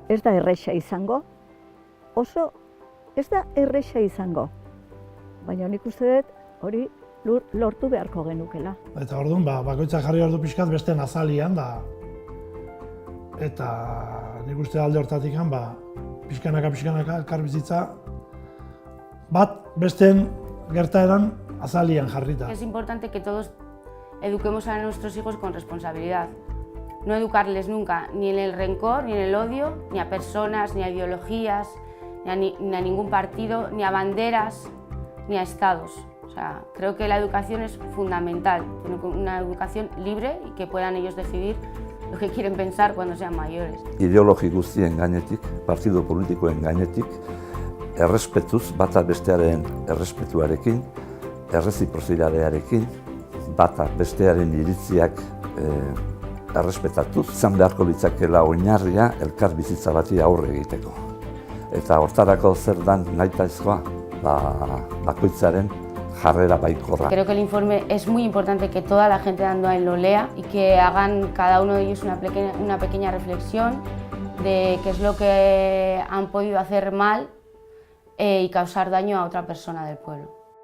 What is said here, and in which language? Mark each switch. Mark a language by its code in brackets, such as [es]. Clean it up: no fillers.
[eu] Ez da erresa izango, oso ez da erresa izango, baina nik uste dut hori lortu beharko genukela. Eta orduan, bakoitzak jarri behar du pixkat besteen azalian, eta nik uste alde hortatik pixkanaka elkar bizitza bat besteen gertaeran azalian jarrita. [es] Es importante que todos eduquemos a nuestros hijos con responsabilidad. No educarles nunca ni en el rencor, ni en el odio, ni a personas, ni a ideologías, ni a ningún partido, ni a banderas, ni a estados. O sea, creo que la educación es fundamental, una educación libre y que puedan ellos decidir lo que quieren pensar cuando sean mayores. [eu] Ideologi guztien gainetik, partido politikoen gainetik, errespetuz, bata bestearen errespetuarekin, erreziprozitatearekin, bata bestearen iritziak errespetatuz, izan beharko litzakela oinarria elkar bizitza bati aurre egiteko. Eta hortarako zer dan nahitaezkoa, bakoitzaren jarrera baikorra. [es] Creo que el informe es muy importante que toda la gente de Andoain lo lea y que hagan cada uno de ellos una pequeña reflexión de qué es lo que han podido hacer mal y causar daño a otra persona del pueblo.